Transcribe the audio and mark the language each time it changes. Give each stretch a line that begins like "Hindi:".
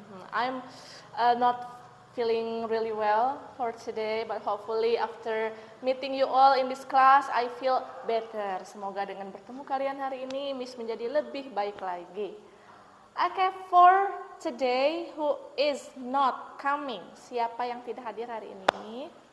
English: I'm not feeling really well for today, but hopefully after meeting you all in this class, I feel better.
Indonesian: Semoga dengan bertemu kalian hari ini, Miss menjadi lebih baik lagi.
English: Okay, for today, who is not coming?
Indonesian: Siapa yang tidak hadir hari ini?